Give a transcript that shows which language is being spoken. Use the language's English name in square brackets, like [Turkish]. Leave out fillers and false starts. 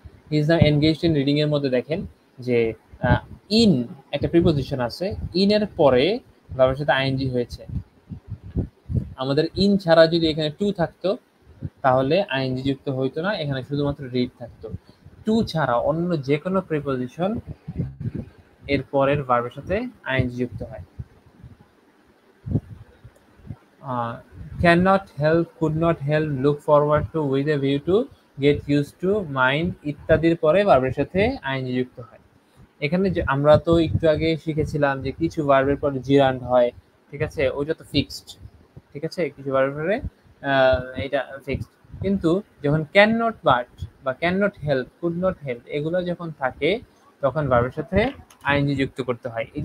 [English] he is now engaged in reading [Bangla] এর মধ্যে দেখেন যে ইন একটা প্রিপোজিশন আছে, ইন এর পরে ভার্বের সাথে আইএনজি হয়েছে। আমাদের ইন ছাড়া যদি এখানে টু থাকতো তাহলে আইএনজি যুক্ত হইতো না, এখানে শুধুমাত্র রিড থাকতো। টু ছাড়া অন্য যে কোনো প্রিপোজিশন এর পরের ভার্বের সাথে আইএনজি যুক্ত হয়। [English] cannot help, could not help, look forward to, with a view to, get used to, mind [Bangla] ইত্যাদির পরে ভার্বের সাথে আইএনজি যুক্ত হয়। এখানে যে আমরা তো একটু আগে শিখেছিলাম যে কিছু ভার্বের পরে জিরান্ড হয়, ঠিক আছে, ওইটা তো ফিক্সড, ঠিক আছে, কিছু ভার্বের পরে এটা ফিক্সড। কিন্তু যখন ক্যান নট বাট বা can not help, could not help এগুলো যখন থাকে তখন ভার্বের সাথে আইএনজি যুক্ত করতে হয়।